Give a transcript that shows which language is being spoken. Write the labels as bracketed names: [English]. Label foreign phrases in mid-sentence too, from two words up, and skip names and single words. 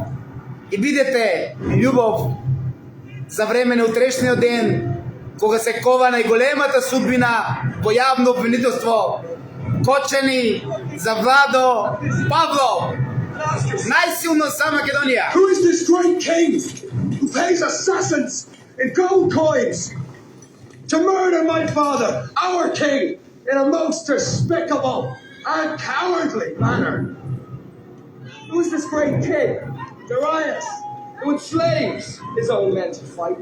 [Macedonian] И видете љубов за време на утрешниот ден, кога се кова најголемата судбина во јавно обвинителство. Кочени за Владо Павлов. Најсилно за Македонија. [English] Who is this great king who pays assassins in gold coins to murder my father, our king, in a most despicable and cowardly manner? Who is this great king, Darius, who enslaves his own men to fight?